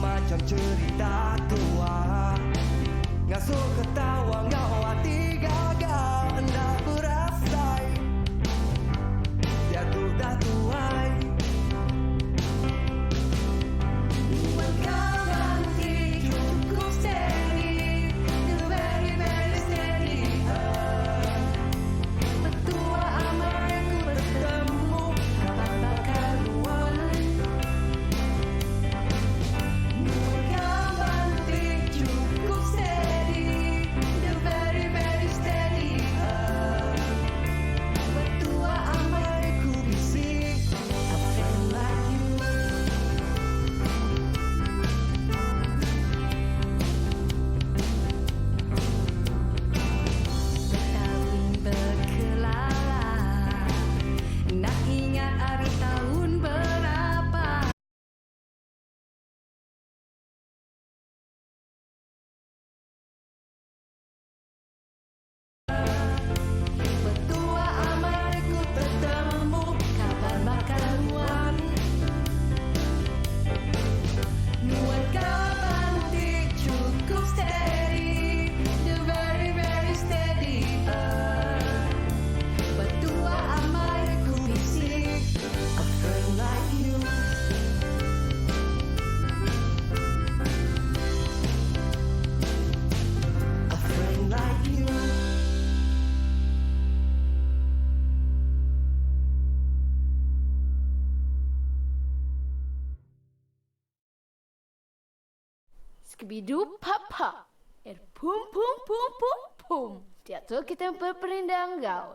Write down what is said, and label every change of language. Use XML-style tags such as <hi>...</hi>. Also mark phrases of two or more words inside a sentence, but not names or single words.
<iba>macam cerita tua. Ngasuh ketawa ngau hati gagal hendak berasai. Tiada dah tuai. Nuan kau nanti cukup</iba> <en>steady, very very steady.</en> <iba>Betua amarku bertemu kapan bakal luar. Nuan kau nanti cukup</iba> <en>steady, very very steady.</en> <iba>Betua amarku bisik,</iba> <en>a friend like you.</en> <iba>Bertahun berkelala, nak ingat hari tahun berapa. Betua amarku bertemu kapan bakal luar. Nuan kau nanti cukup</iba> <en>steady, the very very steady.</en> <iba>Betua amarku bisik,</iba> <en>a friend like you. A friend like you. Scooby-Doo Papa. Pum pum pum pum pum.</en> <iba>Teater kita berperindang kau.</iba>